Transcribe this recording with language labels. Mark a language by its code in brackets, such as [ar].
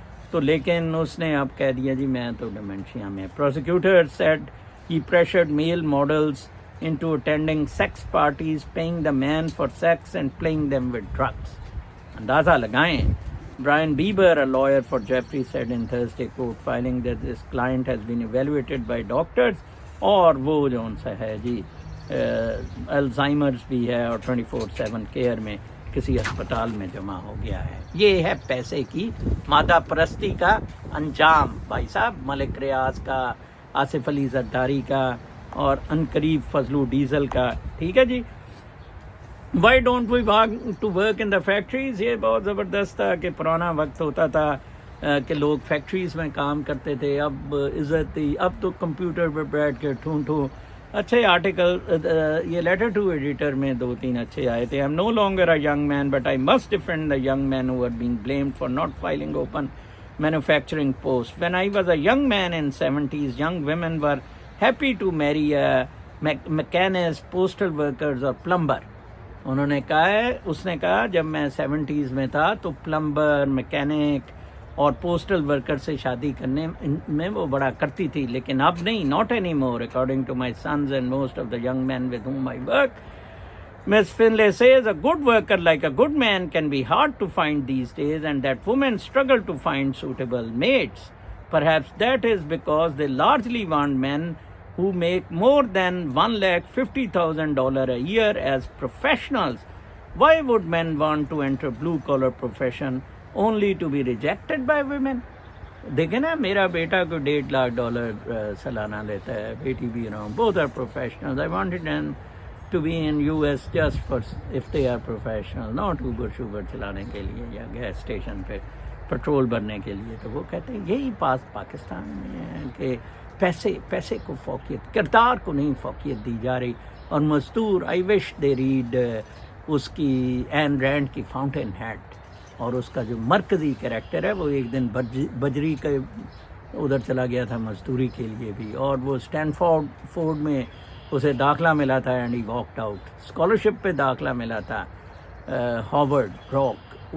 [ur] تو لیکن اس نے اب کہہ دیا جی میں تو ڈیمینشیا میں. [en] Prosecutor said he pressured male models into attending sex parties, paying the man for sex and playing them with drugs. [ur] اندازہ لگائیں. [en] Brian Bieber, a lawyer for Jeffrey, said in Thursday court filing that this client has been evaluated by doctors [ur] اور وہ جو ان سے ہے جی Alzheimer's بھی ہے اور 24/7 کیئر میں کسی ہسپتال میں جمع ہو گیا ہے. یہ ہے پیسے کی مادہ پرستی کا انجام بھائی صاحب. ملک ریاض کا, آصف علی زرداری کا اور عنقریب فضلو ڈیزل کا. ٹھیک ہے جی. [en] Why don't we want to work in the factories. [ur] یہ بہت زبردست تھا کہ پرانا وقت ہوتا تھا کہ لوگ فیکٹریز میں کام کرتے تھے. اب عزت تھی, اب تو کمپیوٹر پہ بیٹھ کے ٹھونٹو اچھے آرٹیکل. یہ لیٹر ٹو ایڈیٹر میں 2-3 اچھے آئے تھے. [en] I am no longer a young man but I must defend the young men who had been blamed for not filing open manufacturing post. When I was a young man in 70s, young women were happy to marry mechanics, postal workers or plumber. [ur] انہوں نے کہا ہے, اس نے کہا جب میں 70s میں تھا تو پلمبر, میکینک اور پوسٹل ورکر سے شادی کرنے میں وہ بڑا کرتی تھی, لیکن اب نہیں. [en] not anymore according to my sons and most of the young men with whom I work. Ms. Finlay says a good worker like a good man can be hard to find these days and that women struggle to find suitable mates. Perhaps that is because they largely want men who make more than $150,000 a year as professionals. Why would men want to enter blue-collar profession only to be rejected by women? [ur] دیکھیں نا, میرا بیٹا کو $1.5 سالانہ لیتا ہے, بیٹی بھی [en] both are professionals. I wanted them to be in US just for if they are professional, not Uber [ur] چلانے کے لیے یا گیس اسٹیشن پہ پیٹرول بھرنے کے لیے. تو وہ کہتے ہیں یہی پاکستان میں ہے کہ پیسے کو فوقیت, کردار کو نہیں فوقیت دی جا رہی. اور مزدور, [en] I wish they read [ur] اس کی این رینڈ کی فاؤنٹین ہیڈ, اور اس کا جو مرکزی کریکٹر ہے وہ ایک دن بجری کے ادھر چلا گیا تھا مزدوری کے لیے بھی, اور وہ اسٹینفورڈ میں اسے داخلہ ملا تھا [en] And he walked out. [ur] Scholarship پہ داخلہ ملا تھا ہاورڈ راک,